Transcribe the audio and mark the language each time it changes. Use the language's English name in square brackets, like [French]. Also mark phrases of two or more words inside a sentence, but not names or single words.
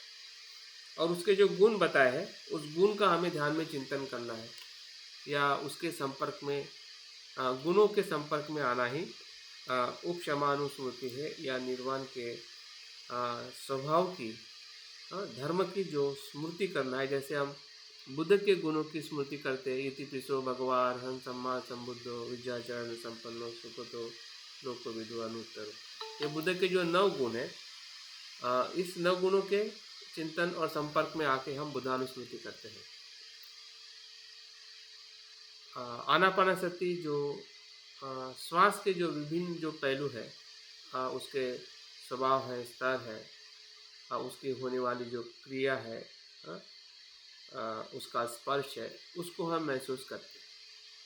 [Hindi] और उसके जो गुण बताए हैं उस गुण का हमें ध्यान में चिंतन करना है, या उसके संपर्क में गुणों के संपर्क में आना ही उपशमानुस्मृति है, या निर्वाण के स्वभाव की, धर्म की जो स्मृति करना है। जैसे हम बुद्ध के गुणों की स्मृति करते हैं, [Pali] इति पिसो भगवान हं सम्मा संबुद्धो विद्याचरण संपन्नो सुखतो लोकविदो अनुत्तरो। [Hindi] ये बुद्ध के जो 9 गुण हैं, इस 9 गुणों के चिंतन और संपर्क में आके हम बुद्धानुस्मृति करते हैं। आनापानसति जो श्वास के जो विभिन्न जो पहलू है, उसके स्वभाव है, स्तर है, उसकी होने वाली जो क्रिया है, उसका स्पर्श है, उसको हम महसूस करते हैं।